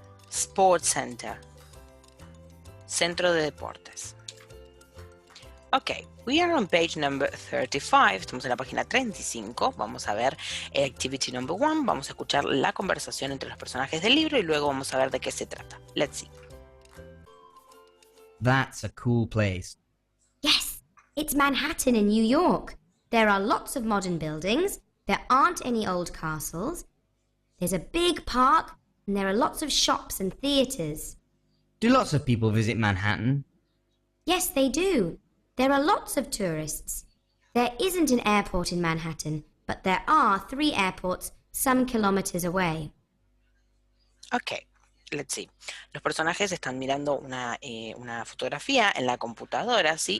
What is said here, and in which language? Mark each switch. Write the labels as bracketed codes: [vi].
[en] Sports center. [es] Centro de deportes. [en] Ok, we are on page number 35. [es] Estamos en la página 35. Vamos a ver activity number 1. Vamos a escuchar la conversación entre los personajes del libro y luego vamos a ver de qué se trata. [en] Let's see. That's a cool place. Yes, it's Manhattan in New York. There are lots of modern buildings. There aren't any old castles. There's a big park, and there are lots of shops and theatres. Do lots of people visit Manhattan? Yes, they do. There are lots of tourists. There isn't an airport in Manhattan, but there are 3 airports some kilometers away. Ok, let's see. [es] Los personajes están mirando una fotografía en la computadora, ¿sí?